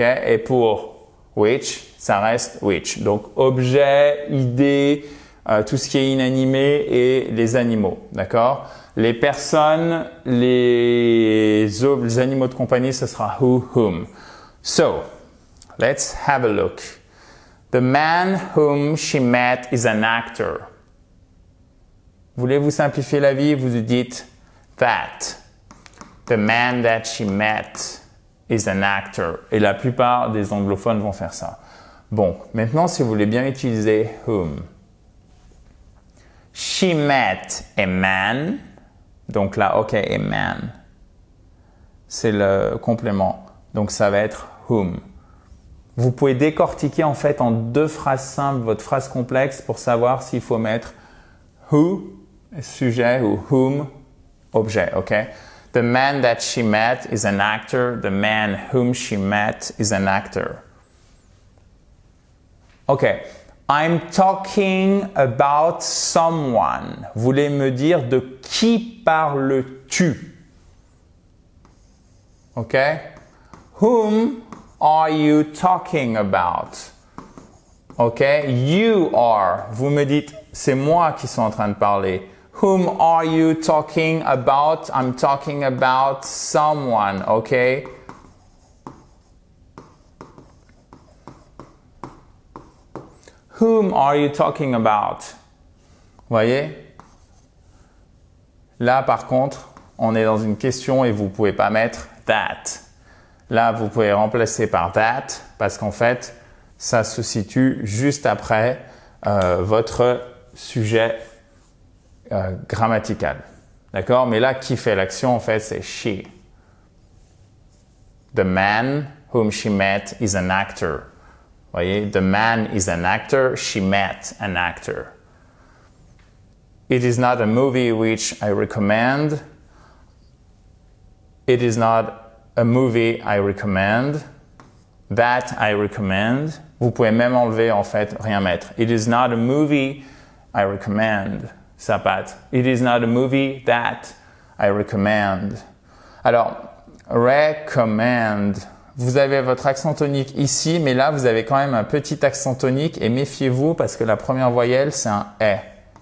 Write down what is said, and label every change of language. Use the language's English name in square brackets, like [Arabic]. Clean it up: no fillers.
[French] Et pour which, ça reste which. Donc objet, idée, tout ce qui est inanimé et les animaux. D'accord? Les personnes, les animaux de compagnie, ce sera who, whom. [English] So, let's have a look. The man whom she met is an actor. [French] Voulez-vous simplifier la vie? Vous dites that. [English] The man that she met is an actor. [French] Et la plupart des anglophones vont faire ça. Bon, maintenant, si vous voulez bien utiliser whom. [English] She met a man. [French] Donc là, [English] OK, a man. [French] C'est le complément. Donc ça va être whom. Vous pouvez décortiquer en fait en deux phrases simples votre phrase complexe pour savoir s'il faut mettre who, sujet, ou whom, objet, ok? [English] The man that she met is an actor. The man whom she met is an actor. Ok. I'm talking about someone. [French] Vous voulez me dire de qui parles-tu? [English] Ok? Whom are you talking about? Ok? You are. [French] Vous me dites, c'est moi qui suis en train de parler. [English] Whom are you talking about? I'm talking about someone. Ok? Whom are you talking about? [French] Voyez? Là, par contre, on est dans une question et vous pouvez pas mettre that. Là, vous pouvez remplacer par that parce qu'en fait, ça se situe juste après votre sujet grammatical. D'accord? Mais là, qui fait l'action, en fait, c'est she. [English] The man whom she met is an actor. [French] Voyez? [English] The man is an actor. She met an actor. It is not a movie which I recommend. It is not a movie I recommend. That I recommend. [French] Vous pouvez même enlever, en fait, rien mettre. [English] It is not a movie I recommend. [French] Ça patte. [English] It is not a movie that I recommend. [French] Alors, recommend. Vous avez votre accent tonique ici, mais là, vous avez quand même un petit accent tonique et méfiez-vous parce que la première voyelle, c'est un « est ».